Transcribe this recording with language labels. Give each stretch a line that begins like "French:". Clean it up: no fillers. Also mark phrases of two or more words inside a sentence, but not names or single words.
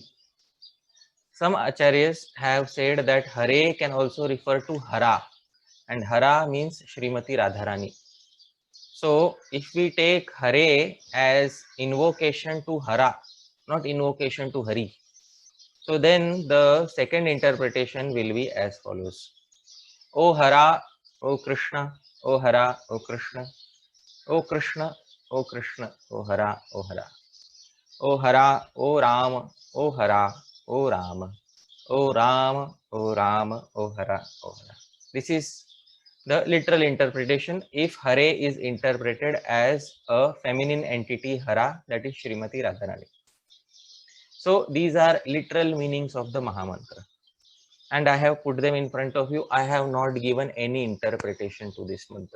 English: Some acharyas have said that Hare can also refer to Hara, and Hara means Srimati Radharani. So if we take Hare as invocation to Hara, not invocation to Hari, so then the second interpretation will be as follows. O Hara, O Krishna, O Hara, O Krishna, O Krishna, O Krishna, O Hara, O Hara, O Hara, O Ram, O Hara, O Ram, O Ram, O Ram, O Hara, O Hara. This is the literal interpretation if Hare is interpreted as a feminine entity Hara, that is Srimati Radharani. So these are literal meanings of the Mahamantra, and I have put them in front of you. I have not given any interpretation to this mantra.